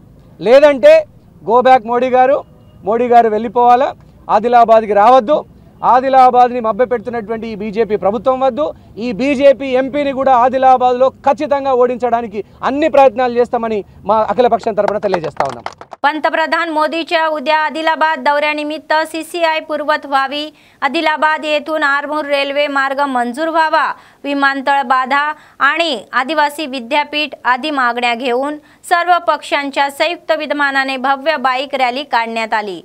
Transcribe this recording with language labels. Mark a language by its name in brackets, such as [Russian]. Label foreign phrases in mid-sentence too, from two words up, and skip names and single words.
[Telugu] లేదంటే [English] go back [Telugu] మోడీ గారు వెళ్ళిపోవాలా, ఆదిలాబాద్కి రావద్దు. ఆదిలాబాద్ని మభ్యపెడుతున్నటువంటి ఈ బీజేపీ ప్రభుత్వం వద్దు. ఈ బీజేపీ ఎంపీని కూడా ఆదిలాబాద్లో ఖచ్చితంగా ओढिंचడానికి అన్ని ప్రయత్నాలు చేస్తామని మా అఖిలపక్షం తరపున తెలియజేస్తా ఉన్నాం. [Marathi] पंतप्रधान मोदीच्या उद्या आदिलाबाद दौऱ्यानिमित्त CCI पूर्वत व्हावी, आदिलाबाद येथून आरमूर रेल्वे मार्ग मंजूर व्हावा, विमानतळ बाधा आणि आदिवासी विद्यापीठ आदी मागण्या घेऊन सर्व पक्षांच्या संयुक्त विद्यमानाने भव्य बाईक रॅली काढण्यात आली.